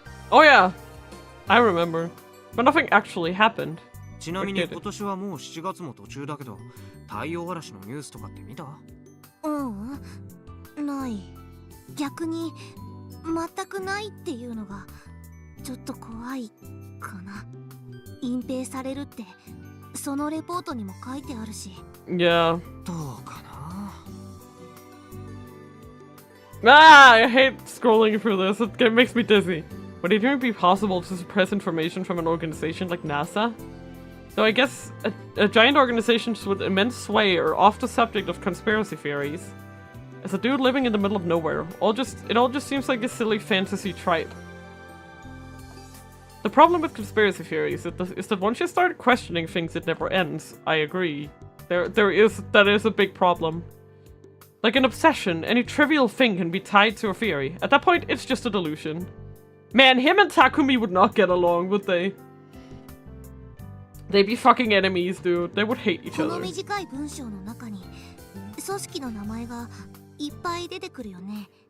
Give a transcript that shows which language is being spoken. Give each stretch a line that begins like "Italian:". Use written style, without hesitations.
English: Oh yeah, I remember, but nothing actually happened.
Japanese: ちなみに今年はもう7月も途中だけど、太陽嵐のニュースとかって見た？ない。逆に全くないっていうのがちょっと怖いかな。隠蔽されるってそのレポートにも書いてあるし。
English: Yeah.
Japanese: どうかな。
English: I hate scrolling through this. It makes me dizzy. Would it even be possible to suppress information from an organization like NASA? Though I guess a giant organization with immense sway are off the subject of conspiracy theories. As a dude living in the middle of nowhere, it all just seems like a silly fantasy tripe. The problem with conspiracy theories is that once you start questioning things, it never ends. I agree. That is a big problem. Like an obsession, any trivial thing can be tied to a theory. At that point, it's just a delusion. Man, him and Takumi would not get along, would they? They'd be fucking enemies, dude. They would hate each other.
Japanese: この短い文章の中に組織の名前がいっぱい出てくるよね。